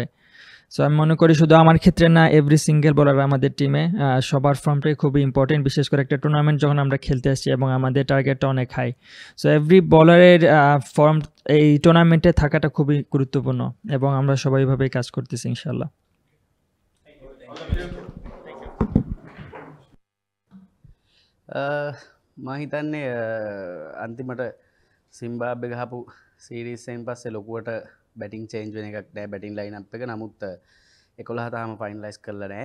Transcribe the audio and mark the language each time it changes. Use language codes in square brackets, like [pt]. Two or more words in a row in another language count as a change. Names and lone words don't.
[bn] সো আমি মনে করি শুধু আমার ক্ষেত্রে না, [en] every single bowler [bn] আমাদের টিমে সবার ফর্মটাই খুবই ইম্পর্টেন্ট, বিশেষ করে একটা টুর্নামেন্ট যখন আমরা খেলতে আসছি এবং আমাদের টার্গেটটা অনেক হাই। সো [en] every bowler [bn] ফর্ম এই টুর্নামেন্টে থাকাটা খুবই গুরুত্বপূর্ণ এবং আমরা সবাই এভাবেই কাজ করতেছি ইনশাল্লাহ। [si] මම හිතන්නේ අන්තිමට සිම්බාබ්වෙ ගහපු සීරීස් එකෙන් පස්සේ ලොකුවට [en] batting change [si] වෙන එකක් නෑ [en] batting lineup [si] එක. නමුත් 11 තාම ෆයිනලයිස් කරලා නෑ.